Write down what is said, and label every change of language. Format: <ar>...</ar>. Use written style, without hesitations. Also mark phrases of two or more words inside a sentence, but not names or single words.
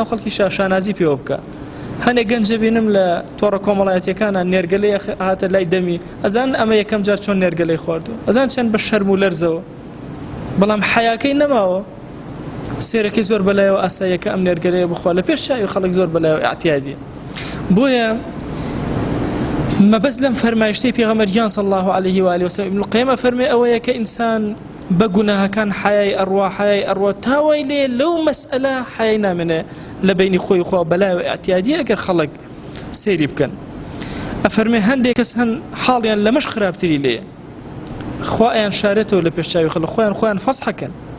<ckb>خەڵکی شانازی پێوە بکە هەنێک گەنجە بینم لە تۆڕە کۆمەڵایەتیەکانە نێرگەلەی هاتە لای دەمی ئەزان ئەمە یەکەم جار چۆن نێرگەلەی خواردو ئەزان چەند بە شەرم و لەرزەوە بەڵام حیاکەی نەماوە سێرەکەی زۆر بەلایەوە ئاساییەکە ئەم نێرگەلەیە بخوا لە پێش چاوی خەڵک زۆر بەلایەوە ئاعتیادیە بۆیە مەبەست لەم فەرمایشتەی پێغەمبەریان</ckb> <ar>صلی الله عليه و آله وسلم</ar> <ckb>ابن القیم فەرمێ ئەوەیە کە ئینسان بە گوناهەکان حیای ئەڕوا تاوای لێ لەو مەسئلە حیای نامێنێ لە بینی خۆی خوا بەلایەوە ئاعتیادیە ئەگەر خەڵک سێری بکەن ئەفەرمێ هەندێک کەس هەن حاڵیان لەمەش خراپتری لێیە خوایان شارێتەوە لە پێش چاوی خەڵک خۆیان فەسحەکەن</ckb>